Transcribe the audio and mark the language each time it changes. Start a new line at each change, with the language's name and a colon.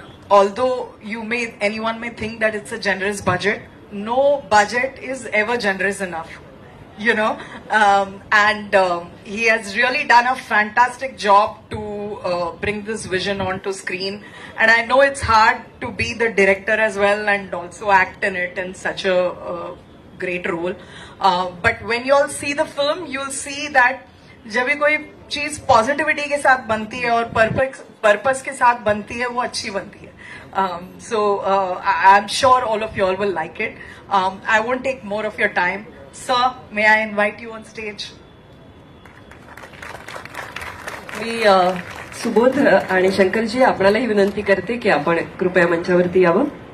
English: Although anyone may think that it's a generous budget, no budget is ever generous enough. And he has really done a fantastic job to bring this vision onto screen. And I know it's hard to be the director as well and also act in it in such a great role. But when you all see the film, you'll see that
Hindi: जब भी कोई चीज positivity के साथ बनती है और purpose के साथ बनती है, वो अच्छी बनती है.
English: So I'm sure all of you all will like it. I won't take more of your time. Sir, may I invite you on stage?
Marathi: मी सुबोध आणि शंकरजी आपणालाही विनंती करते की आपण कृपया मंचावरती यावं.